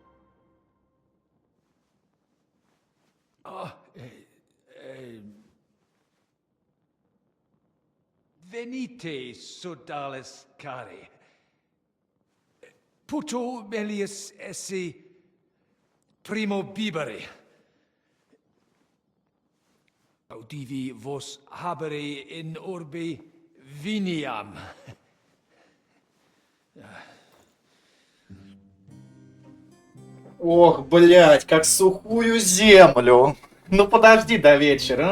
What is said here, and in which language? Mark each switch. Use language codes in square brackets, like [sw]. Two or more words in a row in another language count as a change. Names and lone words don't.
[la] Venite, sodales cari. Puto melius esse primo bibere. Audivi vos habere in orbe viniam. [ru] Ох, блядь, как сухую землю. Ну подожди до вечера.